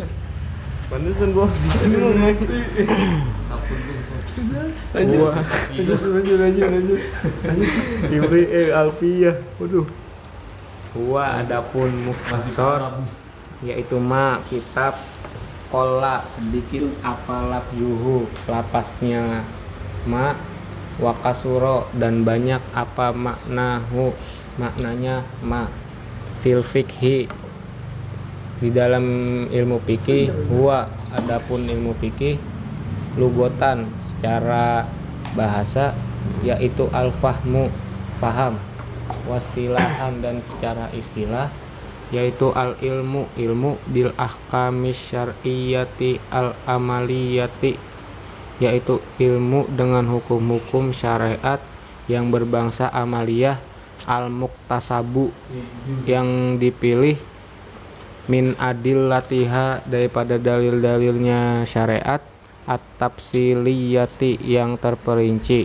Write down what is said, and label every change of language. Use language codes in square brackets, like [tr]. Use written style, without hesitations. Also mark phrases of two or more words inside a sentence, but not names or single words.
[id] Pantesan gua. apun Lanjut. Ibri Alfiyah. Waduh. Huwa adapun mukhtasar yaitu ma kitab, kola sedikit, apa lafzuhu lapasnya ma, wakasuro dan banyak, apa maknahu maknanya ma, [ar] في الفقه [id] di dalam ilmu fikih, huwa adapun ilmu fikih, lugotan secara bahasa yaitu al-fahmu faham, wastilahan dan secara istilah yaitu al-ilmu ilmu, [ar] بالأحكام الشرعية العملية [id] yaitu ilmu dengan hukum-hukum syariat yang berbangsa amaliyah, al-muktasabu yang dipilih, [ar] من أدلتها [id] daripada dalil-dalilnya syariat, at-tafsiliyati yang terperinci.